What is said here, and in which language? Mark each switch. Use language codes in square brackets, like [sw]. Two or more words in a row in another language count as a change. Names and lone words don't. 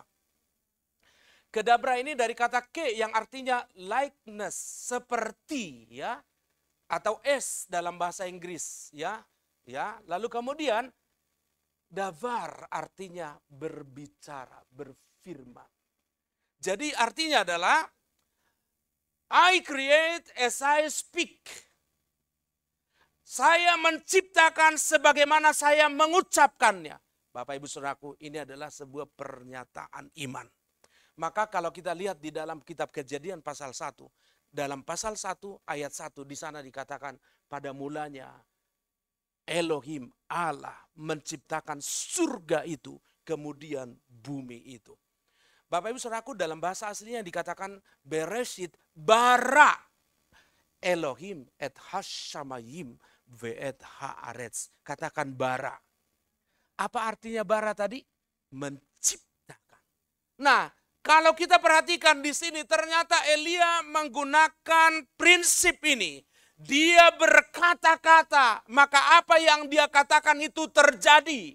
[id] Kedabra ini dari kata ke yang artinya likeness, seperti, ya, atau es dalam bahasa Inggris, ya. Ya, lalu kemudian davar artinya berbicara, berfirman. Jadi artinya adalah [en] I create as I speak. [id] Saya menciptakan sebagaimana saya mengucapkannya. Bapak Ibu Saudaraku, ini adalah sebuah pernyataan iman. Maka kalau kita lihat di dalam kitab Kejadian pasal 1, dalam pasal 1 ayat 1 di sana dikatakan pada mulanya Elohim Allah menciptakan surga itu, kemudian bumi itu. Bapak Ibu Saudaraku, dalam bahasa aslinya dikatakan [he] בראשית ברא אלהים את השמים ואת הארץ. [id] Katakan bara. Apa artinya bara tadi? Menciptakan. Nah, kalau kita perhatikan di sini ternyata Elia menggunakan prinsip ini. Dia berkata-kata, maka apa yang dia katakan itu terjadi.